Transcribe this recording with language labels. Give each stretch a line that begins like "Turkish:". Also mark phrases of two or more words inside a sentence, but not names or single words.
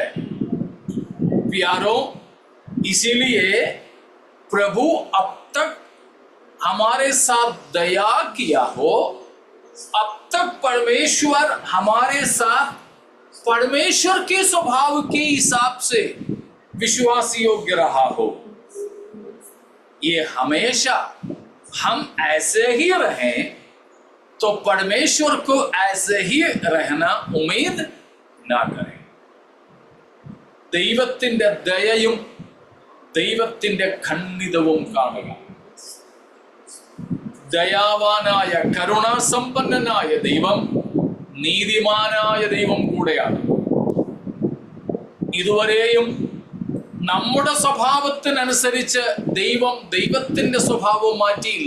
Hindi: प्यारों, इसीलिए प्रभु अब तक हमारे साथ दया किया हो, अब तक परमेश्वर हमारे साथ परमेश्वर के स्वभाव के हिसाब से विश्वास योग्य रहा हो। ये हमेशा हम ऐसे ही रहें तो परमेश्वर को ऐसे ही रहना उम्मीद ना करें।
Malayalam: ദൈവത്തിന്റെ ദയയും ദൈവത്തിന്റെ ഖണ്ഡിതവും കാണുക. ദയാവാനായ കരുണാസമ്പന്നനായ ദൈവം നീതിമാനായ ദൈവം കൂടെയാണ്. ഇതുവരെയും നമ്മുടെ സ്വഭാവത്തിനനുസരിച്ച് ദൈവത്തിന്റെ സ്വഭാവം മാറ്റിയില്ല.